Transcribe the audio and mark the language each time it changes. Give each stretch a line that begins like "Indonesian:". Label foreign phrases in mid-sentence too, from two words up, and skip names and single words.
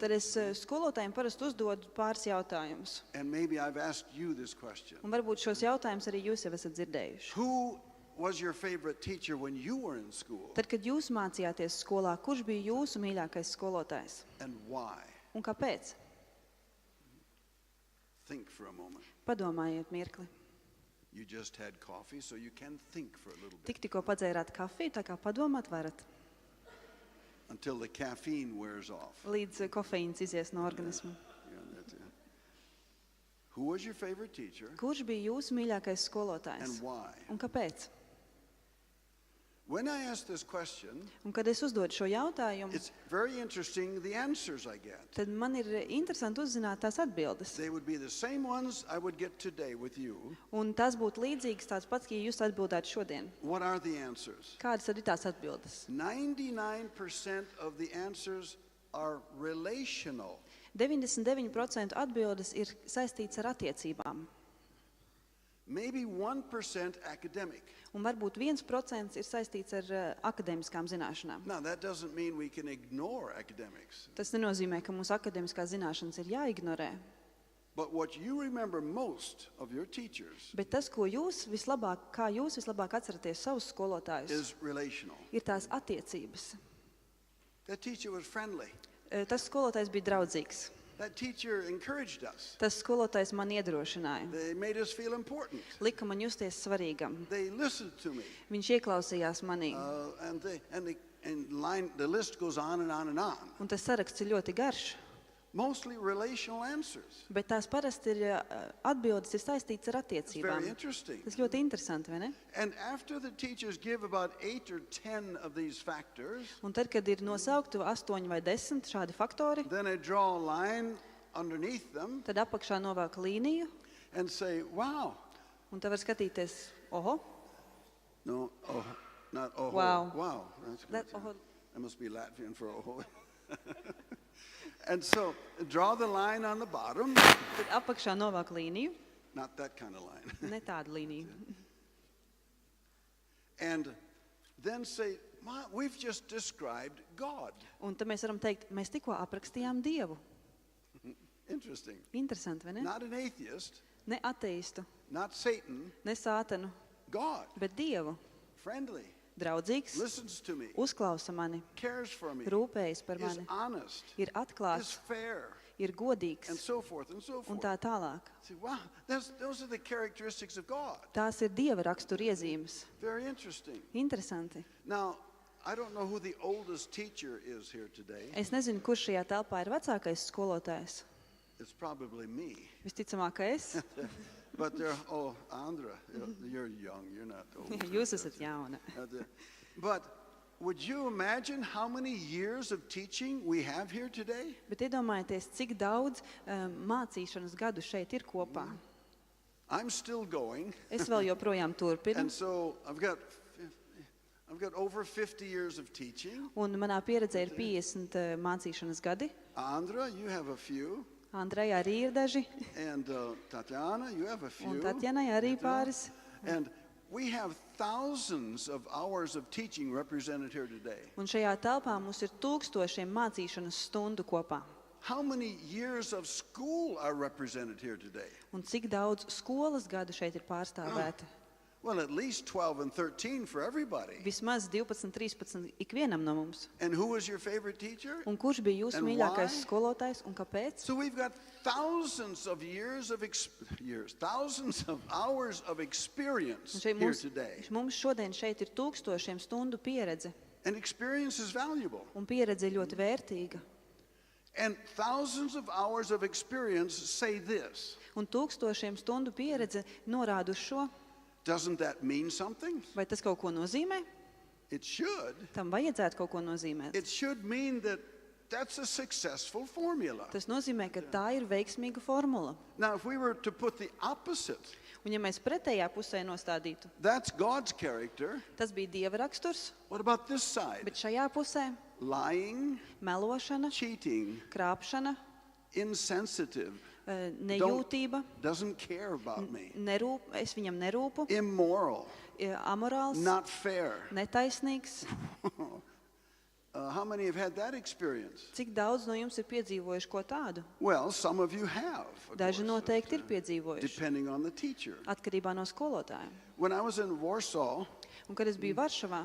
Latvian: tad es skolotājiem parasti uzdodu pāris jautājumus.
English: And maybe I've asked you this question.
Latvian: Un varbūt šos jautājumus arī jūs jau esat dzirdējuši.
English: Who was your favorite teacher when you were in school,
Latvian: Tad, kad jūs mācījāties skolā, kurš bija jūsu mīļākais skolotājs?
English: and why?
Latvian: Un kāpēc?
English: Think for a moment.
Latvian: Padomājiet mirkli.
English: You just had coffee, so you can think for a little bit
Latvian: Tikko padzērāt kafiju, tā kā padomāt varat,
English: until the caffeine wears off.
Latvian: līdz kofeīns izies no organisma.
English: Yeah, that's it. Who was your favorite teacher,
Latvian: Kurš bija jūsu mīļākais skolotājs?
English: and why?
Latvian: Un kāpēc?
English: When I ask this question,
Latvian: Un kad es uzdodu šo jautājumu,
English: it's very interesting the answers I get.
Latvian: tad man ir interesanti uzzināt tās atbildes.
English: They would be the same ones I would get today with you.
Latvian: Un tas būtu līdzīgs tāds pats, ja jūs atbildētu šodien.
English: What are the answers?
Latvian: Kādas tad ir tās atbildes?
English: 99% of the answers are relational.
Latvian: 99% atbildes ir saistīts ar attiecībām.
English: Maybe 1% academic.
Latvian: Un varbūt 1% ir saistīts ar akadēmiskām zināšanām.
English: Now, that doesn't mean we can ignore academics.
Latvian: Tas nenozīmē, ka mūsu akadēmiskās zināšanas ir jāignorē.
English: But what you remember most of your teachers
Latvian: Bet tas, kā jūs vislabāk atceraties savus skolotājus,
English: is relational.
Latvian: ir tās attiecības.
English: That teacher was friendly.
Latvian: Tas skolotājs bija draudzīgs.
English: That teacher encouraged us.
Latvian: Tas skolotājs man iedrošināja.
English: They made us feel important.
Latvian: Lika man justies svarīgam.
English: They listened to me.
Latvian: Viņš ieklausījās manī.
English: And the list goes on and on and on.
Latvian: Un tas saraksts ir ļoti garš.
English: Mostly relational answers.
Latvian: Bet tās parasti ir atbildes ir saistītas ar
English: It's very
Latvian: attiecībām.
English: interesting.
Latvian: Tas ļoti interesanti, vai ne?
English: And after the teachers give about 8 or 10 of these factors,
Latvian: Un tad, kad ir nosaukti 8 vai 10 šādi faktori,
English: then I draw a line underneath them
Latvian: tad apakšā novāk līniju,
English: and say, wow.
Latvian: un tad var skatīties, oho,
English: No, oh, not oh. Wow. Wow. That's good. that, oho, That must be Latvian for oh. And so draw the line on the bottom.
Latvian: tad apakšā novāk līniju,
English: Not that kind of line.
Latvian: ne tādu līniju.
English: And then say, "Ma, we've just described God."
Latvian: Un tad mēs varam teikt, mēs tikko aprakstījām Dievu.
English: Interesting.
Latvian: Interesanti, vai ne?
English: Not an atheist,
Latvian: Ne ateistu,
English: not Satan,
Latvian: ne sātanu,
English: God.
Latvian: bet Dievu.
English: Friendly,
Latvian: Draudzīgs,
English: listens to me,
Latvian: uzklausa mani,
English: cares for me,
Latvian: rūpējas par
English: is
Latvian: mani,
English: honest,
Latvian: ir
English: is
Latvian: atklāts,
English: fair,
Latvian: ir godīgs
English: and so forth and so
Latvian: un
English: forth.
Latvian: tā tālāk.
English: See, wow, those are the characteristics of God.
Latvian: Tās ir Dieva rakstura iezīmes.
English: Very interesting.
Latvian: Interesanti.
English: Now, I don't know who the oldest teacher is here today.
Latvian: Es nezinu, kurš šajā telpā ir vecākais skolotājs.
English: It's probably me.
Latvian: Visticamāk, ka es.
English: But Andra, you're young, you're not old.
Latvian: Jūs esat jauna.
English: But would you imagine how many years of teaching we have here today?
Latvian: Bet iedomājieties, cik daudz mācīšanas gadu šeit ir kopā.
English: I'm still going,
Latvian: Es vēl joprojām turpinu.
English: and so I've got over 50 years of teaching.
Latvian: Un manā pieredzē ir 50 mācīšanas gadi.
English: Andra, you have a few.
Latvian: Andrejā arī ir daži.
English: And Tatiana, you have a few.
Latvian: Un Tatjanai arī pāris.
English: And we have thousands of hours of teaching represented here today.
Latvian: Un šajā telpā mums ir tūkstošiem mācīšanas stundu kopā.
English: how many years of school are represented here today?
Latvian: Un cik daudz skolas gadu šeit ir pārstāvēti?
English: Well, at least 12 and 13 for everybody.
Latvian: Vismaz 12, 13 ikvienam no mums.
English: And who was your favorite teacher?
Latvian: Un kurš bija jūsu
English: And
Latvian: mīļākais
English: why?
Latvian: skolotājs un kāpēc?
English: So we've got thousands of thousands of hours of
Latvian: Un
English: experience
Latvian: šeit
English: here today.
Latvian: mums šodien šeit ir tūkstošiem stundu pieredze.
English: And experience is valuable.
Latvian: Un pieredze ir ļoti vērtīga.
English: And thousands of hours of experience say this.
Latvian: Un tūkstošiem stundu pieredze norāda uz šo.
English: Doesn't that mean something?
Latvian: Vai tas kaut ko nozīmē?
English: It should.
Latvian: Tam vajadzētu kaut ko nozīmēt.
English: It should mean that that's a successful formula.
Latvian: Tas nozīmē, ka tā ir veiksmīga formula.
English: Now, if we were to put the opposite,
Latvian: Un ja mēs pretējā pusē nostādītu,
English: that's God's character.
Latvian: tas bija Dieva raksturs,
English: What about this side?
Latvian: bet šajā pusē
English: Lying,
Latvian: melošana,
English: cheating,
Latvian: krāpšana,
English: insensitive,
Latvian: nejūtība,
English: doesn't care about me,
Latvian: es viņam nerūpu,
English: immoral,
Latvian: amorāls,
English: not fair.
Latvian: netaisnīgs.
English: How many have had that experience?
Latvian: Cik daudz no jums ir piedzīvojuši ko tādu?
English: Well, some of you have, of
Latvian: Daži
English: course,
Latvian: noteikti ir piedzīvojuši,
English: depending on the teacher.
Latvian: atkarībā no skolotājiem.
English: When I was in Warsaw,
Latvian: Un, kad es biju Varšavā,